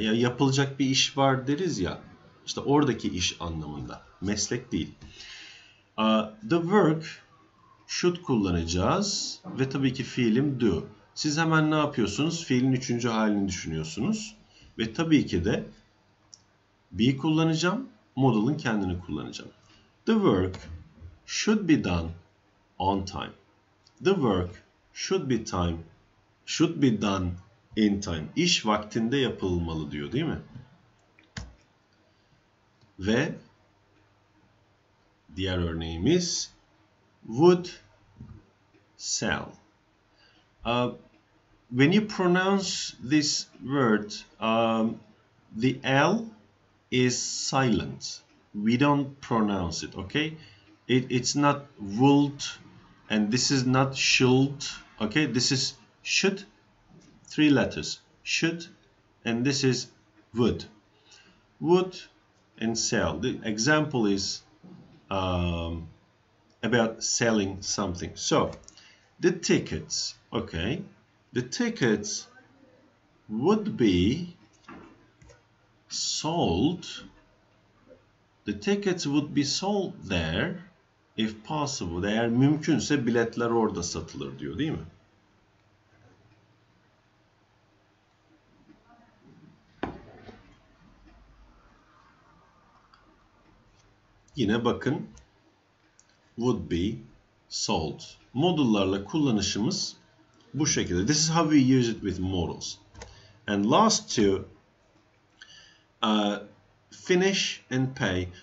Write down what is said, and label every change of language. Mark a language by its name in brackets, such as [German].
[Turkish] Ya yapılacak bir iş var deriz ya. İşte oradaki iş anlamında. Meslek değil. The work, should kullanacağız ve tabii ki fiilim do. Siz hemen ne yapıyorsunuz? Fiilin 3. halini düşünüyorsunuz. Ve tabii ki de be kullanacağım, model'ın kendini kullanacağım. [English] The work should be done on time. The work should be done in time. [Turkish] İş vaktinde yapılmalı diyor, değil mi? Ve diğer örneğimiz would sell. [English] When you pronounce this word, the L is silent. We don't pronounce it, okay? It's not would, and this is not should, okay? This is should, 3 letters. Should, and this is would. Would and sell. The example is about selling something. So, the tickets, okay? The tickets would be sold. The tickets would be sold there if possible. [Turkish] Eğer mümkünse biletler orada satılır diyor, değil mi? Yine bakın, would be sold. Modullarla kullanışımız bu şekilde. [English] This is how we use it with modals. And last two, finish and pay.